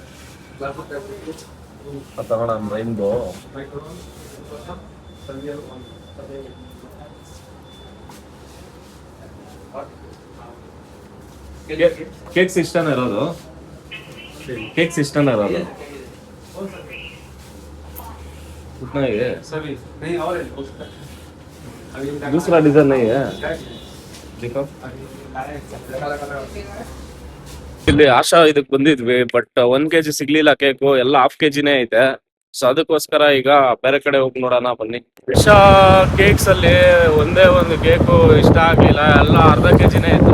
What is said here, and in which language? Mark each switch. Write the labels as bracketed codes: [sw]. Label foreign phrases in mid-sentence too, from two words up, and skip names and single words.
[kn] ತಗೋಣ ರೈನ್ಬೋ. ಕೇಕ್ಸ್ ಇಷ್ಟನೇ ಇರೋದು? ಕೇಕ್ಸ್ ಇಷ್ಟನೇ ಇರೋದು? [hi] उतना ही है सभी नहीं, और दूसरा डिजाइन नहीं है. [kn] देखो ಇಲ್ಲಿ ಆಶಾ ಇದಕ್ ಬಂದಿದ್ವಿ, ಬಟ್ 1 kg ಸಿಗ್ಲಿಲ್ಲ ಕೇಕು, ಎಲ್ಲ ½ kgನೇ ಐತೆ. ಸೊ ಅದಕ್ಕೋಸ್ಕರ ಈಗ ಬೇರೆ ಕಡೆ ಹೋಗಿ ನೋಡೋಣ ಬನ್ನಿ. ಆಶಾ ಕೇಕ್ಸ್ ಅಲ್ಲಿ ಒಂದೇ ಒಂದು ಕೇಕು ಇಷ್ಟ ಆಗ್ಲಿಲ್ಲ, ಎಲ್ಲ ಅರ್ಧ kgನೇ ಇತ್ತು.